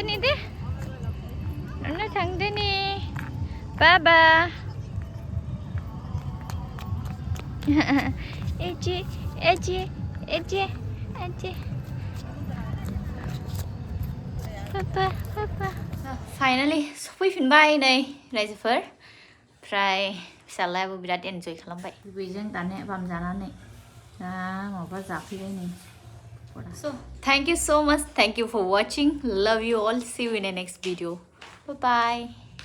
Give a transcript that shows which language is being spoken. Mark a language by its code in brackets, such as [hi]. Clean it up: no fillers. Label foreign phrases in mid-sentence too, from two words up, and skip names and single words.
[brx] थांदोनि बाबा एजे बाबा फाइनालि सफैफिनबाय नै रायजोफोर ओमफ्राय फिसालायाबो बिराद एन्जय खालामबाय बेजों दाने बामजानानै दा माबा जाफैबाय नै [en] so thank you so much, thank you for watching, love you all, see you in the next video, bye bye.